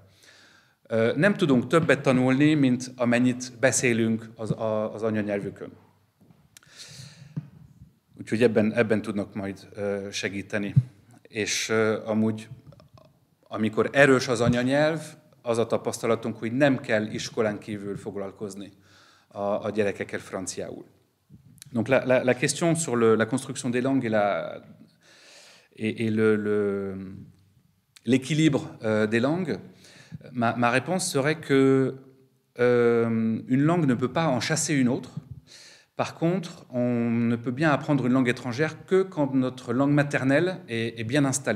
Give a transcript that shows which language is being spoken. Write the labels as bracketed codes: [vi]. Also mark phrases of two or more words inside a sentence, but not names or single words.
[hu] Nem tudunk többet tanulni, mint amennyit beszélünk az anyanyelvükön. Úgyhogy ebben tudnak majd segíteni. És amúgy, amikor erős az anyanyelv, az a tapasztalatunk, hogy nem kell iskolán kívül foglalkozni a gyerekekkel franciául. [fr] Donc la question sur la construction des langues et l'équilibre des langues, ma réponse serait que une langue ne peut pas en chasser une autre. Par contre, on ne peut bien apprendre une langue étrangère que quand notre langue maternelle est bien installée.